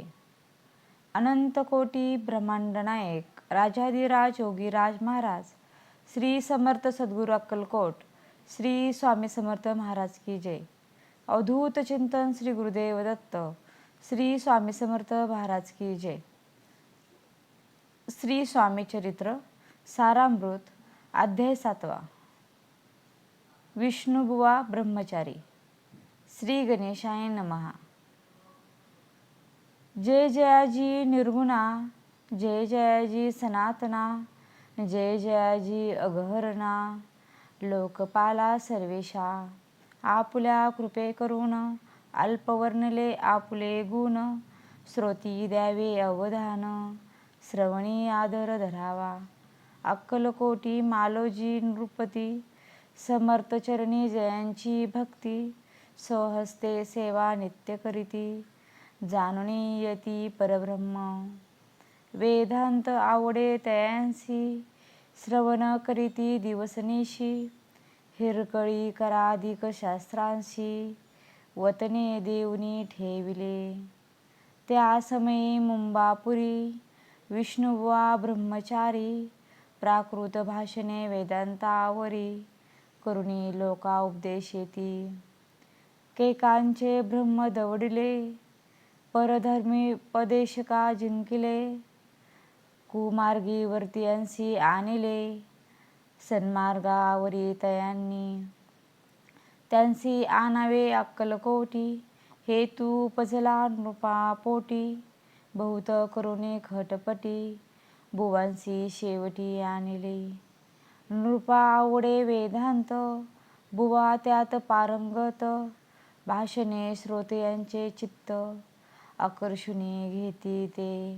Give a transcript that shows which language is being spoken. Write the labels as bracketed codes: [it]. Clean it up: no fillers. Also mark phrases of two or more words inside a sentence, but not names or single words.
[mr] अनंत कोटी ब्रह्मांड नायक राजाधिराज योगीराज महाराज श्री समर्थ सद्गुरू अक्कलकोट श्री स्वामी समर्थ महाराज की जय. अवधूत चिंतन श्री गुरुदेव दत्त श्री स्वामी समर्थ महाराज की जय. श्री स्वामी चरित्र सारामृत अध्याय 7. विष्णुबुवा ब्रह्मचारी. [sa] श्री गणेशाय नमः. [mr] जय जयाजी निर्गुणा, जय जयाजी सनातना, जय जयाजी अगहरणा, लोकपाला सर्वेशा. आपुल्या कृपे करून अल्पवर्णले आपुले गुण, श्रोती द्यावे अवधान, श्रवणी आदर धरावा. अक्कलकोटी मालोजी नृपती, समर्थ चरणी जयांची भक्ती, स्वहस्ते सेवा नित्य करीती, जाणुनी यती परब्रह्म. वेदांत आवडे तयांसी, श्रवण करीती दिवसनिशी, हिरकळी कराधिक शास्त्रांशी, वतने देऊनी ठेविले. त्या समयी मुंबापुरी विष्णुबुवा ब्रह्मचारी, प्राकृत भाषणे वेदांतावरी, करुणी लोका उपदेशेती. केकांचे ब्रह्म दवडिले, परधर्मी पदेशका जिंकिले, कुमार्गी वर्तियांसी आणिले, सन्मार्गावरी तयांनी. त्यांसी आणावे अक्कलकोटी, हेतू उपजला नृपा पोटी, बहुत करुणी खटपटी, बुवांसी शेवटी आणिले. नृपा आवडे वेदांत, बुवा त्यात पारंगत, भाषणे श्रोतयांचे चित्त, आकर्षुनी घेती ते.